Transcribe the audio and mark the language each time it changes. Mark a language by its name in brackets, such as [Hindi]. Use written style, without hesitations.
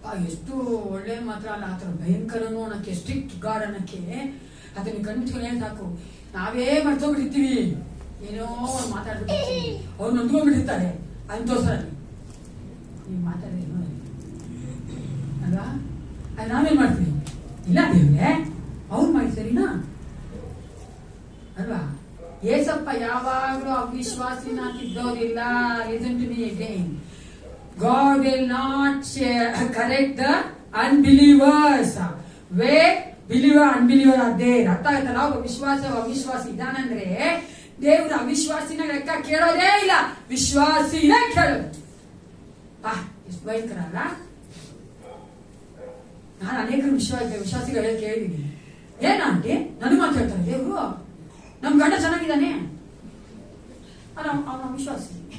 [Kannada] ಎಷ್ಟು ಒಳ್ಳೆ ಮಾತ್ರ ಅಲ್ಲ, ಆತರ ಭಯಂಕರನು ಅನ್ನಕ್ಕೆ, ಸ್ಟ್ರಿಕ್ಟ್ ಗಾಡ್ ಅನ್ನಕ್ಕೆ, ಅದನ್ನ ಕಣ್ಮುಚ್ಕೊಂಡು ಏನ್ ಸಾಕು, ನಾವೇ ಮರ್ತೋಗ್ಬಿಟ್ಟಿರ್ತೀವಿ, ಏನೋ ಮಾತಾಡ್ಬಿಟ್ಟಿರ್ತೀವಿ, ಅವ್ರು ನೊಂದ್ಕೊಂಡ್ಬಿಟ್ಟಿರ್ತಾರೆ ಅಂತೋಸ್ರಲ್ಲಿ ನೀವು ಮಾತಾಡಿದ್ರೆ ಅಲ್ವಾ? ಅದು ನಾವೇನ್ ಮಾಡ್ತೀವಿ, ಇಲ್ಲ ದೇವ್ರೆ ಅವ್ರು ಮಾಡಿ ಸರಿನಾ ಅಲ್ವಾ? ಏಸಪ್ಪ ಯಾವಾಗ್ಲೂ ಅವಿಶ್ವಾಸಿನ ತಿದ್ದೋದಿಲ್ಲ. [English] Listen to me again, God will not correct the unbelievers where believer unbeliever are there. [Kannada] ಅರ್ಥ ಆಯ್ತಲ್ಲ? ಒಬ್ಬ ವಿಶ್ವಾಸ ಅವಿಶ್ವಾಸಿ ಇದಾನಂದ್ರೆ ದೇವ್ರ ಅವಿಶ್ವಾಸಿನ ಲೆಕ್ಕ ಕೇಳೋದೇ ಇಲ್ಲ, ವಿಶ್ವಾಸಿನೇ ಕೇಳೋದು. ಎಷ್ಟು ಭಯಂಕರ ಅಲ್ಲ? ನಾನು ಅನೇಕ ವಿಶ್ವಾಸಿಗಳ ಕೇಳಿದೀನಿ, ಏನಂತೆ ನನಗೆ ಮಾತಾಡ್ತಾರೆ, ದೇವ್ರು ನಮ್ ಗಂಡ ಚೆನ್ನಾಗಿದ್ದಾನೆ, ಅವನ ವಿಶ್ವಾಸಿ.